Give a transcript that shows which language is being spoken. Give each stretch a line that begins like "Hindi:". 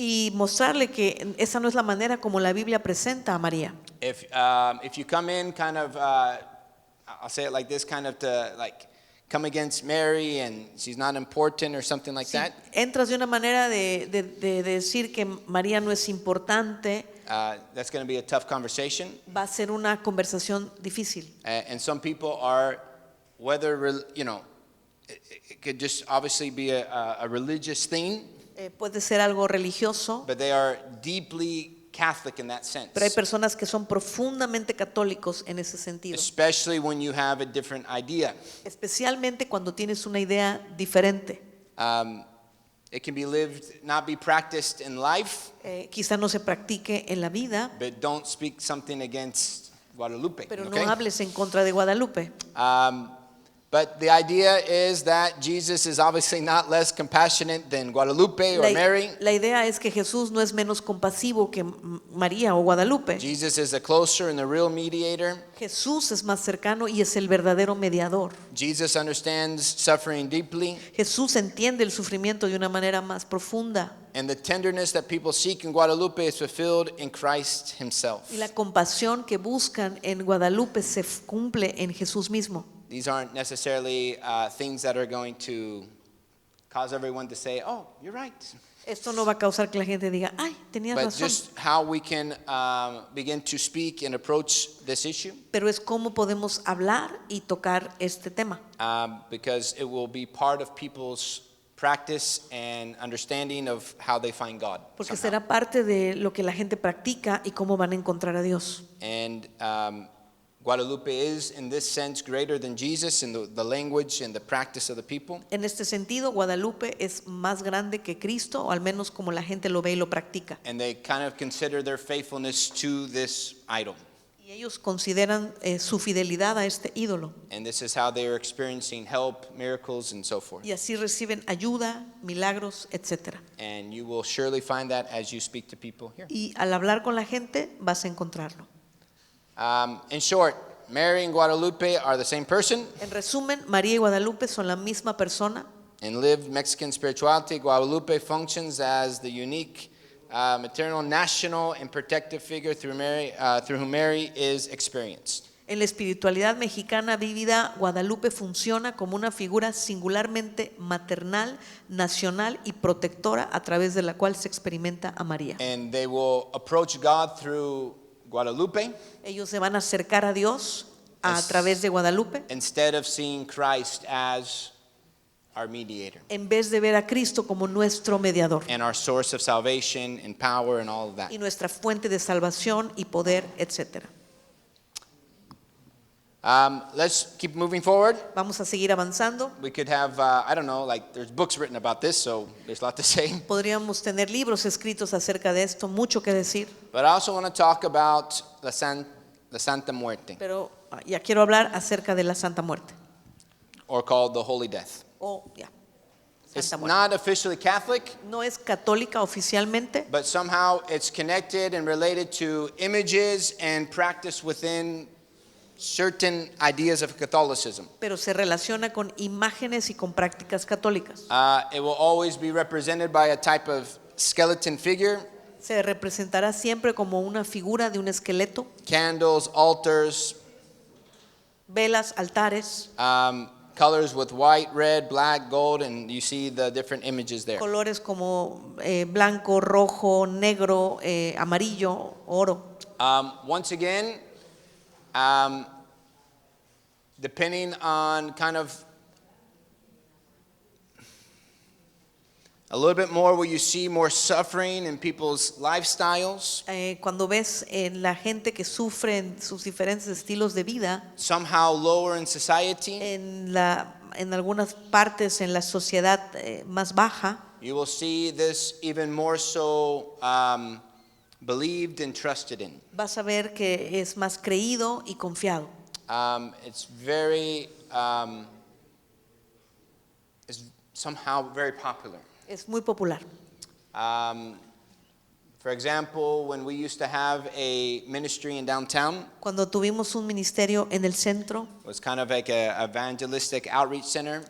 Spanish: Y mostrarle que esa no es la manera como la Biblia presenta a María.
English: If you come in kind of, I'll say it like this, kind of to like come against Mary and she's not important or something like
Spanish: Si
English: that,
Spanish: entras de una manera de decir que María no es importante,
English: that's going to be a tough conversation.
Spanish: va a ser una conversación difícil.
English: And some people are, whether, it could just obviously be a religious thing,
Spanish: Puede ser algo religioso,
English: but they are deeply Catholic in that sense.
Spanish: pero hay personas que son profundamente católicos en ese sentido.
English: Especially when you have a different idea.
Spanish: Especialmente cuando tienes una idea diferente.
English: It can be lived, not be practiced in life,
Spanish: Quizá no se practique en la vida,
English: but don't speak something against Guadalupe.
Spanish: pero
English: Okay?
Spanish: no hables en contra de Guadalupe.
English: But the idea is that Jesus is obviously not less compassionate than Guadalupe or Mary.
Spanish: La idea es que Jesús no es menos compasivo que María o Guadalupe.
English: Jesus is the closer and the real mediator.
Spanish: Jesús es más cercano y es el verdadero mediador.
English: Jesus understands suffering deeply,
Spanish: Jesús entiende el sufrimiento de una manera más profunda.
English: and the tenderness that people seek in Guadalupe is fulfilled in Christ himself.
Spanish: Y la compasión que buscan en Guadalupe se cumple en Jesús mismo.
English: These aren't necessarily things that are going to cause everyone to say, oh, you're right.
Spanish: Esto no va a causar que la gente diga, ay, tenías
English: But
Spanish: razón.
English: just how we can begin to speak and approach this issue,
Spanish: Pero es cómo podemos hablar y tocar este tema.
English: because it will be part of people's practice and understanding of how they find God.
Spanish: Porque
English: somehow.
Spanish: será parte de lo que la gente practica y cómo van a encontrar a Dios.
English: And Guadalupe is, in this sense, greater than Jesus in the language and the practice of the people.
Spanish: En este sentido, Guadalupe es más grande que Cristo, o al menos como la gente lo ve y lo practica.
English: And they kind of consider their faithfulness to this idol.
Spanish: Y ellos consideran su fidelidad a este ídolo.
English: And this is how they are experiencing help, miracles, and so forth.
Spanish: Y así reciben ayuda, milagros, etc.
English: And you will surely find that as you speak to people here.
Spanish: Y al hablar con la gente vas a encontrarlo.
English: In short, Mary and Guadalupe are the same person.
Spanish: En resumen, María y Guadalupe son la misma persona.
English: In lived Mexican spirituality, Guadalupe functions as the unique maternal, national, and protective figure through whom Mary is experienced.
Spanish: En la espiritualidad mexicana vívida, Guadalupe funciona como una figura singularmente maternal, nacional y protectora a través de la cual se experimenta a María.
English: And they will approach God through Guadalupe
Spanish: Ellos se van a acercar a Dios a través de Guadalupe
English: instead of seeing Christ as our mediator
Spanish: en vez de ver a Cristo como nuestro mediador
English: and our source of salvation and power and all of that.
Spanish: y nuestra fuente de salvación y poder, etc.
English: Let's keep moving forward.
Spanish: Vamos a seguir avanzando.
English: We could have, I don't know, like there's books written about this, so there's a lot to say.
Spanish: Podríamos tener libros escritos acerca de esto, mucho que decir,
English: But I also want to talk about la Santa Muerte,
Spanish: pero ya quiero hablar acerca de la Santa Muerte.
English: or called the Holy Death. It's
Spanish: Santa Muerte.
English: not officially Catholic,
Spanish: No es católica oficialmente,
English: but somehow it's connected and related to images and practice within certain ideas of Catholicism.
Spanish: pero se relaciona con imágenes y con prácticas católicas.
English: It will always be represented by a type of skeleton figure,
Spanish: Se representará siempre como una figura de un esqueleto,
English: candles, altars,
Spanish: velas, altares,
English: colors with white, red, black, gold, and you see the different images there.
Spanish: colores como blanco, rojo, negro, amarillo, oro.
English: Once again, depending on kind of a little bit more where you see more suffering in people's lifestyles,
Spanish: Cuando ves en la gente que sufre en sus diferentes estilos de vida,
English: somehow lower in society,
Spanish: en algunas partes en la sociedad más baja,
English: you will see this even more so believed and trusted in.
Spanish: vas a ver que es más creído y confiado.
English: It's very, it's somehow very popular.
Spanish: Es muy popular.
English: For example, when we used to have a ministry in downtown,
Spanish: Cuando tuvimos un ministerio en el centro,
English: it was kind of like a evangelistic outreach center.